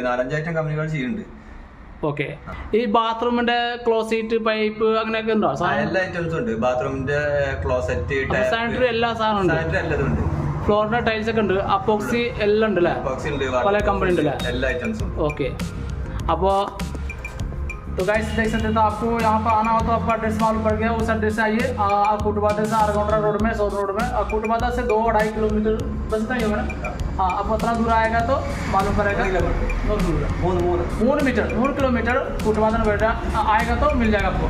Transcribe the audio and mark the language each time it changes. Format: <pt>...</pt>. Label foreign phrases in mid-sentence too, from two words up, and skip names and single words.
<ml>4-5 ഐറ്റം കമ്പനികൾ ചെയ്യുന്നുണ്ട്. ഓക്കെ, ഈ ബാത്റൂമിന്റെ ക്ലോസറ്റ്, പൈപ്പ് അങ്ങനെയൊക്കെ ഉണ്ടോ? എല്ലാ ഐറ്റംസും ഉണ്ട്. ബാത്റൂമിന്റെ ക്ലോസറ്റ്, സാനിറ്ററി എല്ലാ സാധനവും ഉണ്ട്. ഫ്ലോറിന്റെ ടൈൽസ് ഒക്കെ ഉണ്ട്, അപ്പോക്സി എല്ലാം ഉണ്ട് അല്ലേ? പല കമ്പനി ഉണ്ട് അല്ലേ? എല്ലാ ഐറ്റംസും.</ml> <hi>ओके, अब तो गाइस देख सकते हैं, तो आपको यहाँ पर आना हो तो आपका एड्रेस मालूम पड़ गया। उस एड्रेस से आइए, कोटबादा से आरगोंडा रोड में, सोन रोड में, और कोटबादा से 2-2.5 किलोमीटर बचता ही होगा ना? हाँ, अब उतना दूर आएगा तो मालूम पड़ेगा। 3 किलोमीटर कोटबादा में बैठा आएगा तो मिल जाएगा आपको।</hi>